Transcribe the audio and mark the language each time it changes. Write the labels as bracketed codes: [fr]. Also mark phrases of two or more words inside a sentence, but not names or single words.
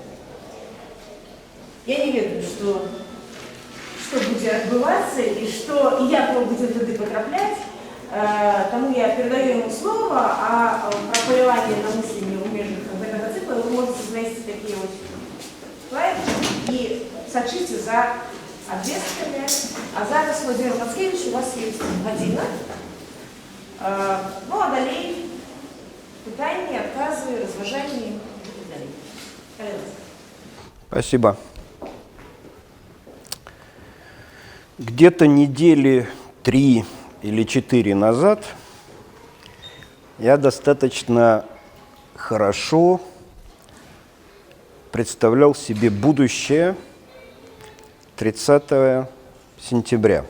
[be] Я не ведаю, што будзе адбывацца і як мы будзем туды патрапляць, таму я перадаю яму слова, а пра паляванне на мысленне ў межах гэтага цыкла вы можаце знайсці такія вось слайдчыкі і сачыце за абвесткамі. А зараз, Владимир Мацкевич, у вас ёсць гадзіна. Ну, а далей пытанні, адказы, разважанні і так далей. [ru] Спасибо. Где-то недели 3 или 4 назад я достаточно хорошо представлял себе будущее 30 сентября.